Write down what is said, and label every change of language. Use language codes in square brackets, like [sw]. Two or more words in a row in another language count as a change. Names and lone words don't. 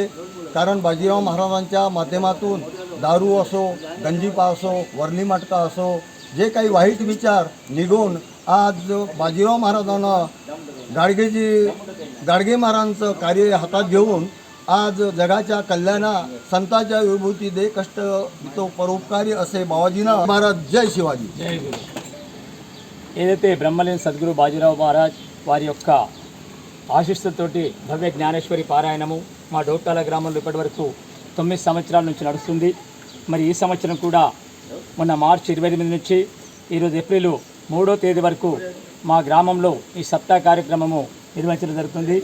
[mr] कारण बाजीराव महाराजांच्या माध्यमातून दारू असो, गंजीपा असो, वर्ली मटका असो, जे काही वाईट विचार निघून आज बाजीराव महाराजांना गाडगे महाराजांचं कार्य हातात घेऊन आज जगाच्या कल्याणा संतांच्या विभूती दे कष्ट तो परोपकारी असे बाबाजीनं महाराज. जय शिवाजी. [te] జై గురు. ఏదైతే బ్రహ్మలేని సద్గురు బాజీరావు మహారాజ్ వారి యొక్క ఆశీస్సులతోటి భవ్య జ్ఞానేశ్వరి పారాయణము మా డోప్టాల గ్రామంలో ఇప్పటివరకు 9 సంవత్సరాల నుంచి నడుస్తుంది. మరి ఈ సంవత్సరం కూడా మొన్న మార్చి 28 నుంచి ఈరోజు ఏప్రిల్ 3వ తేదీ వరకు మా గ్రామంలో ఈ సప్తాహ కార్యక్రమము నిర్వహించడం జరుగుతుంది.